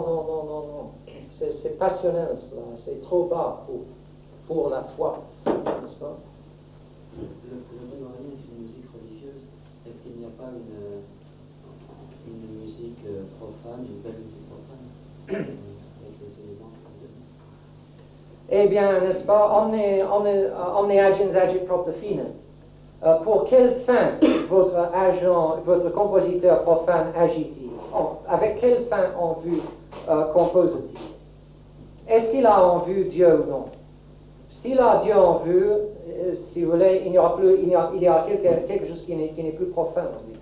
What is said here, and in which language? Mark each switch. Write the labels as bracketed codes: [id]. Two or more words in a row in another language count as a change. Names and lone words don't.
[fr] C'est passionnel cela, c'est trop bas pour la foi, n'est-ce pas? Le grégorien est une musique religieuse. Est-ce qu'il n'y a pas une musique profane, une belle musique profane avec les éléments? Eh bien, n'est-ce pas, [la] omne agens agit propter fine. [fr] Pour quelle fin votre compositeur profane agit-il? Avec quelle fin en vue compose-t-il? Est-ce qu'il a en vue Dieu ou non? S'il a Dieu en vue, si vous voulez, il y a quelque chose qui n'est plus profane en lui.